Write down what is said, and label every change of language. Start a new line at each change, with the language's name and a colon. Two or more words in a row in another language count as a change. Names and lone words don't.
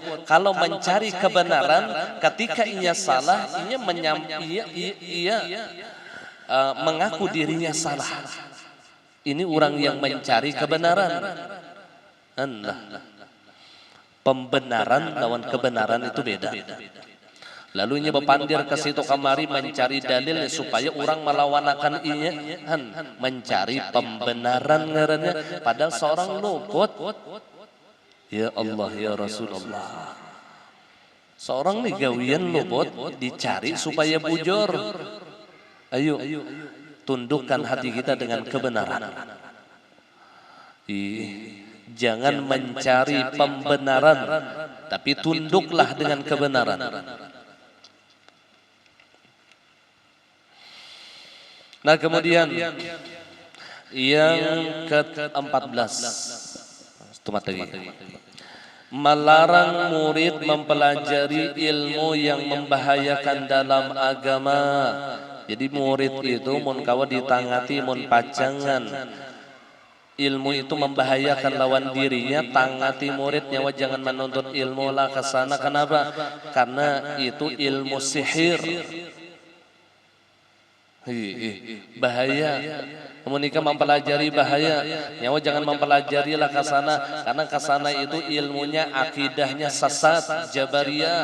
Indonesian: Kalau mencari kebenaran, ketika inya salah, ia mengaku dirinya salah. Ini orang yang mencari kebenaran. Pembenaran lawan kebenaran itu beda.
Banjar: Lalu inya bepandir ke situ kamari mencari dalil supaya orang melawanakan inya, mencari pembenaran ngarannya, padahal seorang luput. Ya Allah ya Rasulullah, seorang nih gawian luput dicari supaya bujur.
Indonesian: Ayo tundukkan hati kita dengan kebenaran. Jangan mencari pembenaran, tapi tunduklah dengan kebenaran. Nah kemudian yang ke-14, melarang murid mempelajari ilmu yang membahayakan dalam agama.
Banjar: Jadi murid itu mun kawa ditangati mun pacangan ilmu itu membahayakan lawan dirinya, tangati muridnya, jangan menuntut ilmu lah ke sana. Kenapa?
Indonesian: Karena itu ilmu sihir. Bahaya. Menikah mempelajari bahaya. Nyawa jangan mempelajari lah ke sana, karena ke sana itu ilmunya akidahnya sesat, jabariyah.